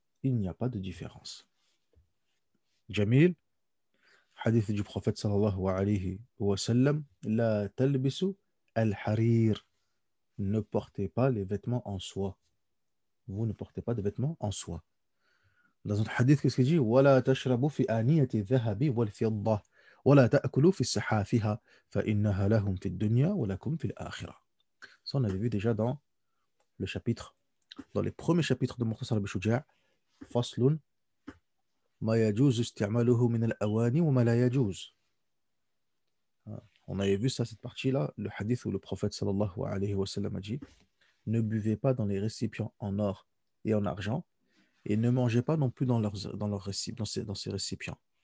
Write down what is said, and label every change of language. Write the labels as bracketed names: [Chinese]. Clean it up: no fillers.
[French] Il n'y a pas de différence. Jamil, hadith du prophète sallallahu alayhi wa sallam, [Arabic] la talbisu al-harir. [French] Ne portez pas les vêtements en soie. Vous ne portez pas de vêtements en soie. Dans un hadith, qu'est-ce qu'il dit? [Arabic] Wala tashrabu fi aniyati dhahabi wal fidda ولا تأكلوا في السحافها فإنها لهم في الدنيا ولكم في الآخرة. [French] Ça, on avait vu déjà dans le chapitre, dans les premiers chapitres de Mukhtasar al-Bishouja', [Arabic] فصل ما يجوز استعماله من الأواني وما لا يجوز. [French] On avait vu ça, cette partie-là, le hadith où le prophète sallallahu alayhi wa sallam a dit ne buvez pas dans les récipients en or et en argent et ne mangez pas non plus dans dans ces récipients.